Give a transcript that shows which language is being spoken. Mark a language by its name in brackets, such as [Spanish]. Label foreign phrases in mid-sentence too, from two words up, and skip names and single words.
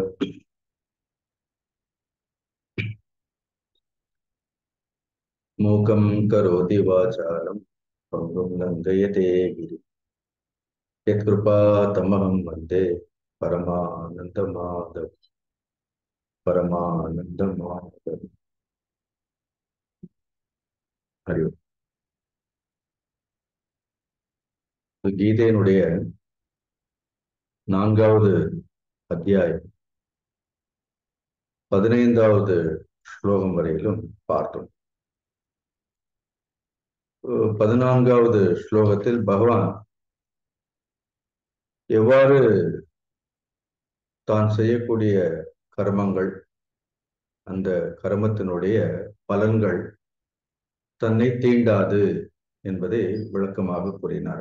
[Sanskrit] मूकं करोति वाचालं पङ्गुं लङ्घयते गिरिं यत्कृपातमहं वन्दे परमानन्दमाधव परमानन्दमाधव। हरि ओम्. [Tamil] கீதையினுடைய 4வது அத்தியாயம் 15வது ஸ்லோகம் வரையிலும் பார்த்தோம். 14வது ஸ்லோகத்தில் பகவான் எவ்வாறு தான் செய்யக்கூடிய கர்மங்கள், அந்த கர்மத்தினுடைய பலன்கள் தன்னை தீண்டாது என்பதை விளக்கமாக கூறினார்.